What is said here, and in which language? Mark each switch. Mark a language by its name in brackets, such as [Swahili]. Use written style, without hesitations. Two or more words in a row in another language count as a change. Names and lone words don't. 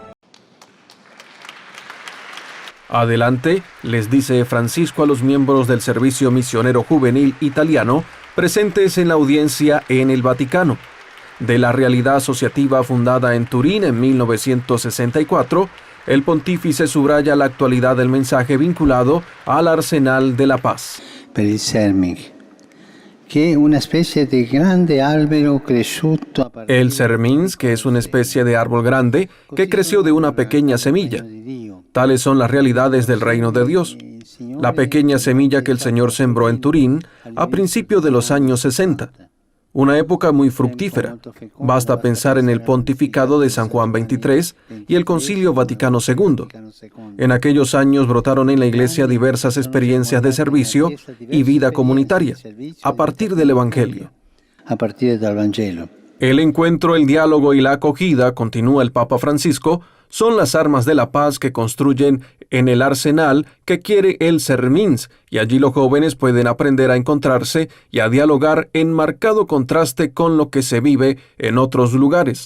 [Spanish] Adelante, les dice Francisco a los miembros del Servicio Misionero Juvenil Italiano presentes en la audiencia en el Vaticano. De la realidad asociativa fundada en Turín en 1964, el pontífice subraya la actualidad del mensaje vinculado al arsenal de la paz. [Italian] Per il Serming, che è una specie di grande albero cresciuto a partire [Spanish] El Sermins, que es una especie de árbol grande que creció de una pequeña semilla. Tales son las realidades del reino de Dios. La pequeña semilla que el Señor sembró en Turín a principios de los años 60. Una época muy fructífera. Basta pensar en el pontificado de San Juan XXIII y el Concilio Vaticano II. En aquellos años brotaron en la Iglesia diversas experiencias de servicio y vida comunitaria, a partir del Evangelio. [Italian] a partire dal Vangelo. [Spanish] El encuentro, el diálogo y la acogida, continúa el Papa Francisco, son las armas de la paz que construyen en el arsenal que quiere el Sermins, y allí los jóvenes pueden aprender a encontrarse y a dialogar en marcado contraste con lo que se vive en otros lugares.